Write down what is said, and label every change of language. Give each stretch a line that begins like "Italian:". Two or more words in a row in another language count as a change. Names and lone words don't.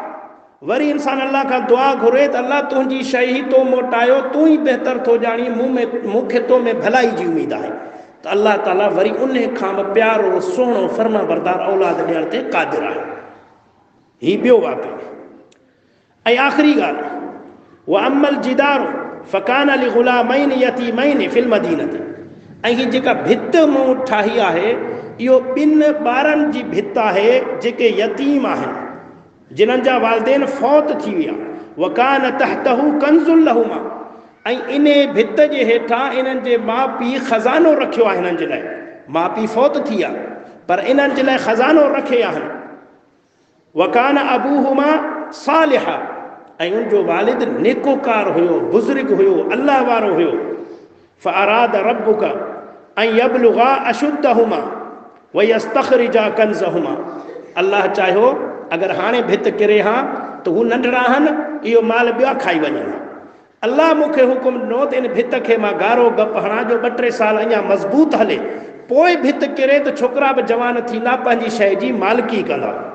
Sindhi: वरी इंसान अल्लाह खां दुआ घुरे त अल्लाह तुंहिंजी शइ ई तो मोटायो, तूं ई बहितर थो ॼाणी, मूंखे तो में भलाई जी उमेदु आहे, त अल्लाह ताला वरी उन खां बि प्यारो सुहिणो फर्मा बरदार औलाद ॾियण ते क़ादिर आहे। हीउ ॿियो वाक़ियो। ऐं आख़िरी ॻाल्हि,
Arabic: وأما الجدار فكان لغلامين يتيمين في المدينة.
Sindhi: ऐं हीअ जेका भित मूं ठाही आहे, इहो ॿिनि ॿारनि जी भित आहे जेके यतीम आहिनि, जिन्हनि जा वालिदेन फौत थी विया।
Arabic: وكان تحته كنز لهما.
Sindhi: ऐं इन भित जे हेठां इन्हनि जे माउ पीउ ख़ज़ानो रखियो आहे। हिननि जे लाइ माउ पीउ फौत थी विया, पर इन्हनि जे लाइ ख़ज़ानो रखे आहिनि।
Arabic: وكان أبوهما صالحا.
Sindhi: ऐं उनजो वालिद नेकोकार हुयो, बुज़ुर्ग हुयो, अल्लाह वारो हुयो।
Arabic: فأراد ربك أن يبلغا أشدهما ويستخرجا كنزهما.
Sindhi: अल्लाह चाहियो अगरि हाणे भित किरे हा त हू नंढड़ा आहिनि, इहो माल ॿिया खाई वञनि। अल्लाह मूंखे हुकुम ॾिनो त इन भित खे मां गारो गप हणां, जो 2-3 साल अञा मज़बूत हले, पोइ भित किरे त छोकिरा बि जवान थींदा, पंहिंजी शइ जी मालिकी कंदा।